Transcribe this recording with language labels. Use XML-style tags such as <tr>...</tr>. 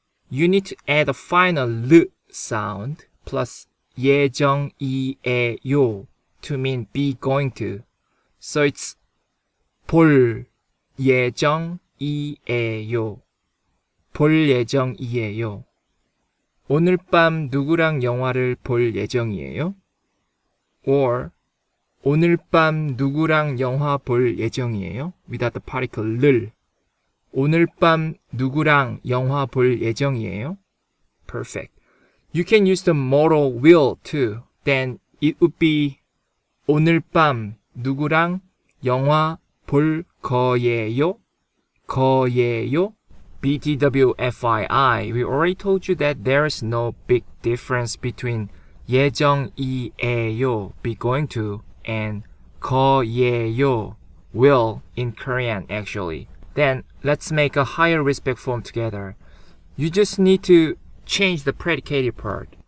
<en>You need to add a final 르 sound plus 예정이에요 to mean be going to. So it's</en> <ko>볼 예정이에요. 볼 예정이에요. 오늘 밤 누구랑 영화를 볼 예정이에요? Or 오늘 밤 누구랑 영화 볼 예정이에요?</ko> <en>Without the particle 를.</en> <ko>오늘 밤 누구랑 영화 볼 예정이에요?</ko> <en>Perfect. You can use the modal will too. Then it would be</en> <ko>오늘 밤 누구랑 영화 볼 거예요? 거예요?</ko> <en>BTW FYI, we already told you that there is no big difference between 예정이에요, be going to, and 거예요, will in Korean actually. Then let's make a higher respect form together. You just need to change the predicated part.</en>